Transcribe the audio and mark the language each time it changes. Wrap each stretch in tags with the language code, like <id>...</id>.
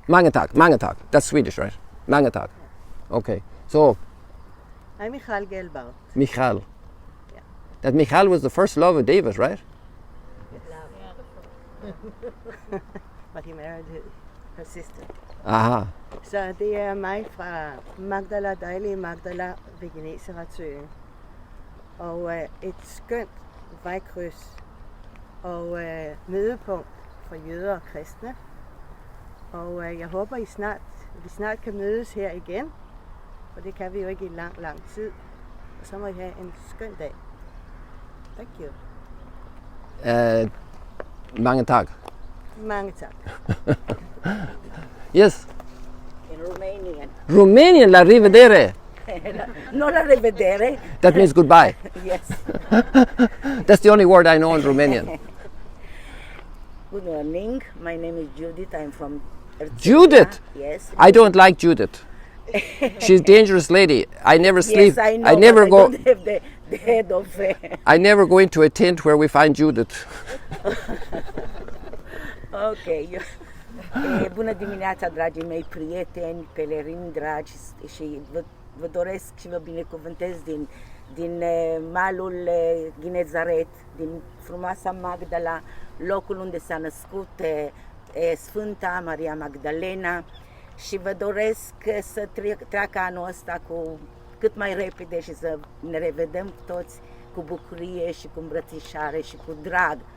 <da>Mange tack, mange tack.</da> <en>That's Swedish, right?</en> <da>Mange tack.</da> <en>Okay. So, I'm Michal Gelbart. Michal. Yeah. That Michal was the first love of David, right? But he married her sister. Aha.</en> <da>Så det er mig fra Magdala, dejlige Magdala ved Genesaretsøen. Og et skønt vejkryds og mødepunkt for jøder og kristne. Og jeg håber, vi snart kan mødes her igen. For det kan vi jo ikke i lang tid. Og så må I have en skøn dag.</da> <en>Thank you.</en> <da>Mange tack. Mange tak.</da> <en>Yes. In Romanian.</en> <it>Romanian, la rivedere. Non la rivedere.</it> <en>That means goodbye. Yes. That's the only word I know in Romanian. Good morning. My name is Judith. I'm from Erzurumia. Judith? Yes. I don't like Judith. She's a dangerous lady. I never sleep. Yes, I know. I never but go. I don't have the head of. I never go into a tent where we find Judith. Ok.</en> <ro>Bună dimineața, dragii mei prieteni, pelerini dragi, și vă doresc și vă binecuvântez din malul Ghinezaret, din frumoasa Magdala, locul unde s-a născut Sfânta Maria Magdalena, și vă doresc să treacă anul ăsta cu cât mai repede și să ne revedem toți cu bucurie și cu îmbrățișare și cu drag.</ro>